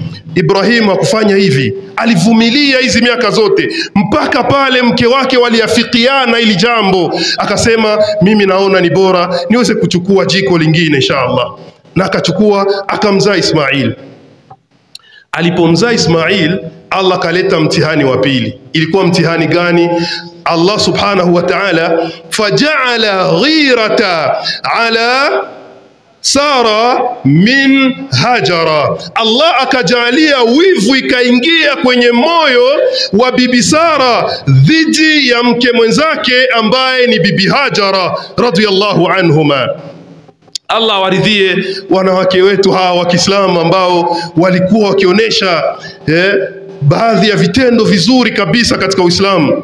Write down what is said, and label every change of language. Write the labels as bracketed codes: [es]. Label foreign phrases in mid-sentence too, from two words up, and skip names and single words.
[sw] Ibrahim hakufanya hivi, alivumilia hizi miaka zote mpaka pale mke wake waliafikiana ili jambo, akasema mimi naona ni bora niweze kuchukua jiko lingine inshallah, na akachukua akamzaa Ismail. Alipomzaa Ismail, Allah kaleta mtihani wa pili. Ilikuwa mtihani gani? [ar] الله سبحانه وتعالى فجعل الغيرة على سارة من هاجر. [sw] Allah akajalia wivu ikaingia kwenye moyo wa bibi Sara dhidi ya mke mwenzake ambaye ni bibi Hajara [ar] رضي الله عنهما. [sw] Allah waridhie wanawake wetu hawa wa Kiislamu ambao walikuwa wakionyesha baadhi ya vitendo vizuri kabisa katika Uislamu.